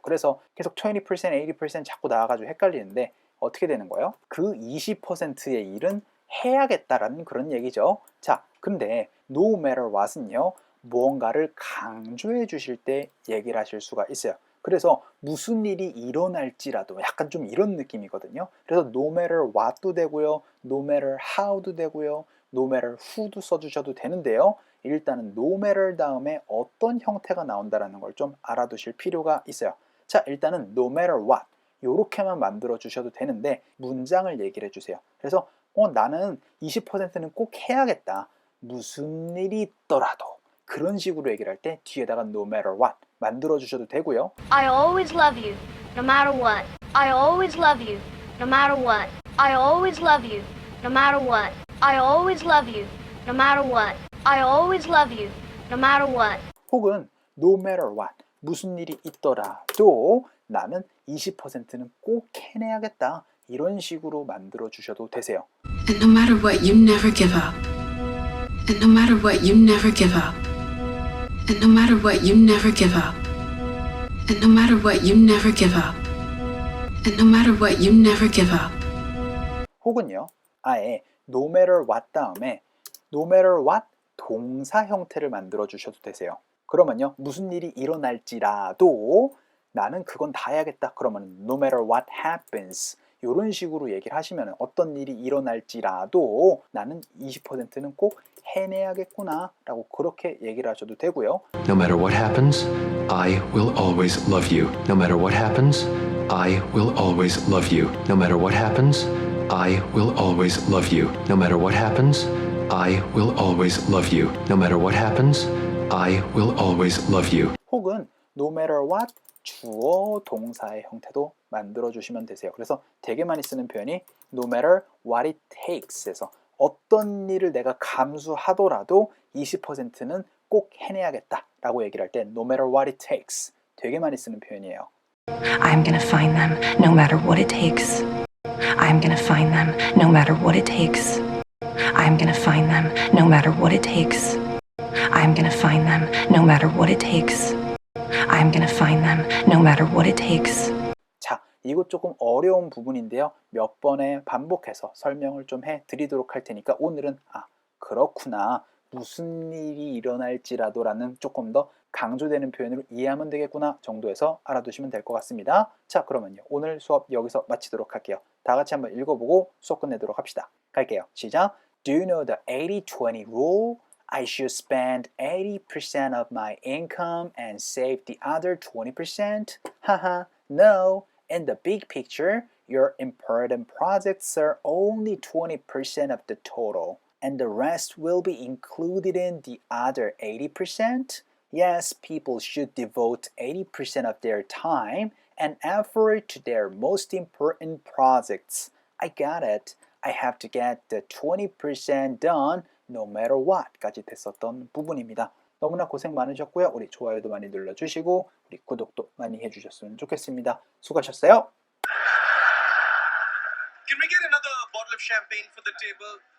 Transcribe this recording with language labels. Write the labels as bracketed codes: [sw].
[ko] 그래서 계속 20%, 80% 자꾸 나와가지고 헷갈리는데 어떻게 되는 거예요? 그 20%의 일은 해야겠다라는 그런 얘기죠. 자, 근데 [en] no matter what [ko] 은요, 무언가를 강조해 주실 때 얘기를 하실 수가 있어요. 그래서 무슨 일이 일어날지라도 약간 좀 이런 느낌이거든요. 그래서 [en] no matter what [ko] 도 되고요, [en] no matter how [ko] 도 되고요, [en] no matter who [ko] 도 써주셔도 되는데요. 일단은 [en] no matter [ko] 다음에 어떤 형태가 나온다는 걸 좀 알아두실 필요가 있어요. 자, 일단은 [en] no matter what [ko] 이렇게만 만들어 주셔도 되는데 문장을 얘기를 해주세요. 그래서 나는 20%는 꼭 해야겠다. 무슨 일이 있더라도 그런 식으로 얘기를 할 때 뒤에다가 [en] no matter what [ko] 만들어 주셔도 되고요. [en] I always love you, no matter what. I always love you, no matter what. I always love you, no matter what. I always love you, no matter what. I always love you, no matter what. [ko] 혹은 [en] no matter what [ko] 무슨 일이 있더라도 나는 20%는 꼭 해내야겠다. 이런 식으로 만들어 주셔도 되세요. [en] And no matter what, you never give up. And no matter what, you never give up. And no matter what, you never give up. And no matter what, you never give up. And no matter what, you never give up. [ko] 혹은요, 아예 [en] no matter what [ko] 다음에 no matter what 동사 형태를 만들어 주셔도 되세요. 그러면요, 무슨 일이 일어날지라도 나는 그건 다 해야겠다. 그러면 [en] no matter what happens [ko] 이런 식으로 얘기를 하시면 어떤 일이 일어날지라도 나는 20%는 꼭 해내야겠구나 라고 그렇게 얘기를 하셔도 되고요. [en] No matter what happens, I will always love you. No matter what happens, I will always love you. No matter what happens, I will always love you. No matter what happens, I will always love you. No matter what happens, I will always love you. [ko] 혹은 [en] no matter what [ko] 주어 동사의 형태도 만들어 주시면 되세요. 그래서 되게 많이 쓰는 표현이 [en] no matter what it takes [ko] 에서 어떤 일을 내가 감수하더라도 20%는 꼭 해내야겠다 라고 얘기를 할 때 no matter what it takes 되게 많이 쓰는 표현이에요. [en] I'm gonna find them no matter what it takes. I'm gonna find them no matter what it takes. I'm gonna find them no matter what it takes. I'm gonna find them no matter what it takes. I'm gonna find them no matter what it takes. [ko] 자, 이거 조금 어려운 부분인데요. 몇 번에 반복해서 설명을 좀 해드리도록 할 테니까 오늘은 그렇구나. 무슨 일이 일어날지라도 라는 조금 더 강조되는 표현으로 이해하면 되겠구나 정도에서 알아두시면 될 것 같습니다. 자, 그러면요. 오늘 수업 여기서 마치도록 할게요. 다 같이 한번 읽어보고 수업 끝내도록 합시다. 갈게요. 시작! [en] Do you know the 80-20 rule? I should spend 80% of my income and save the other 20%? Haha, no. In the big picture, your important projects are only 20% of the total, and the rest will be included in the other 80%? Yes, people should devote 80% of their time and effort to their most important projects. I got it. I have to get the 20% done no matter what [ko] 까지 됐었던 부분입니다. 너무나 고생 많으셨고요. 우리 좋아요도 많이 눌러주시고 우리 구독도 많이 해주셨으면 좋겠습니다. 수고하셨어요. [en] Can we get another bottle of champagne for the table?